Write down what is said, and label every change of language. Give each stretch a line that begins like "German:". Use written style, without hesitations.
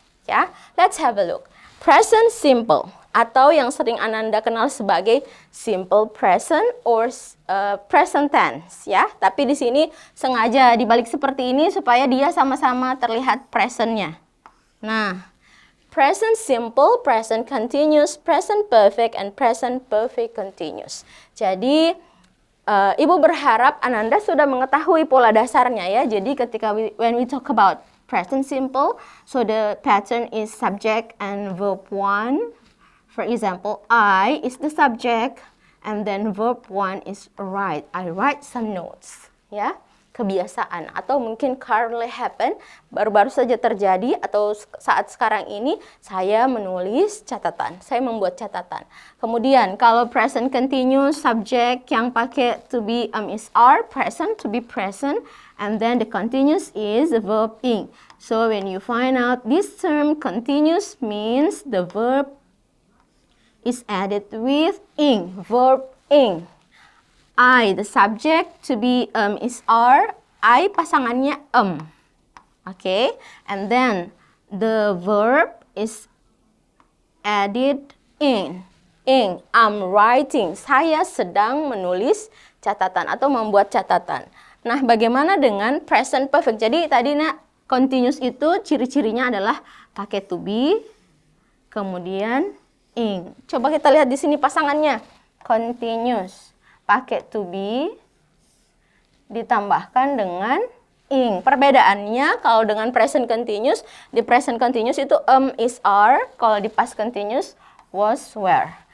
English: Ya, let's have a look. Present simple
Indonesian: atau yang sering Ananda kenal sebagai
English: simple present or present tense.
Indonesian: Ya, tapi di sini sengaja dibalik seperti ini supaya dia sama-sama terlihat presentnya. Nah.
English: Present simple, present continuous, present perfect, and present perfect continuous.
Indonesian: Jadi, Ibu berharap Ananda sudah mengetahui pola dasarnya ya. Jadi ketika
English: when we talk about present simple, so the pattern is subject and verb 1. For example, I is the subject, and then verb 1 is write. I write some notes. Ya.
Indonesian: Kebiasaan atau mungkin
English: currently happen,
Indonesian: baru-baru saja terjadi atau saat sekarang ini saya menulis catatan, saya membuat catatan. Kemudian kalau present continuous subject yang pakai to be is are, present to be present, and then the continuous is the verb ing. So when you find out this term continuous means the verb is added with ing, verb ing. I, the subject, to be is are. I pasangannya Okay, and then the verb is added in. I'm writing. Saya sedang menulis catatan atau membuat catatan. Nah, bagaimana dengan present perfect? Jadi tadi continuous itu ciri-cirinya adalah pakai to be, kemudian ing. Coba kita lihat di sini pasangannya. Continuous. Pakai to be ditambahkan dengan ing. Perbedaannya kalau dengan present continuous, di present continuous itu is are, kalau di past continuous was were.